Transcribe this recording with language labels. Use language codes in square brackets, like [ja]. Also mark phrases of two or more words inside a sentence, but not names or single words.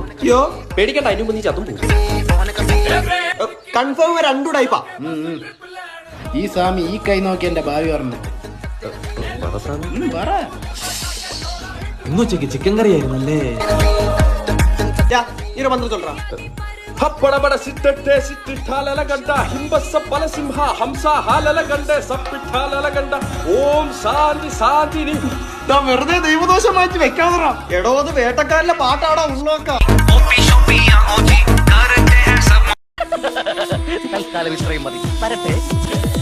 [ml] അയ്യോ പേടിക്കണ്ട, അതിന് മുമ്പ് നീ ചത്തും പോകും. കൺഫേം 2 ടൈപ്പാ. ഈ സ്വാമി ഈ കൈ നോക്കി എന്റെ ഭാവി പറഞ്ഞു. ഇന്നുച്ചയ്ക്ക് ചിക്കൻ കറി ആയിരുന്നല്ലേ? മന്ത്രം ചൊല്ലാ. ಹಪ್ಪಡಬಡ ಸಿಟ್ಟೆ ಸಿಟ್ಟಿಠಾಲಲ ಗಂಡ ಹಿಂಬಸ್ಸ ಬಲಸಿಂಹ ಹಂಸ ಹಾಲಲ ಗಂಡ ಸಪ್ಪಿಠಾಲಲ ಗಂಡ ಓಂ ಶಾಂತಿ ಶಾಂತಿ. വെറുതെ ദൈവദോഷം മാറ്റി വെക്കാതെ. എടോ അത് വേട്ടക്കാരിലെ പാട്ടാടാ ഉള്ളോക്ക. തൽക്കാലം ഇത്രയും മതി. വരട്ടെ.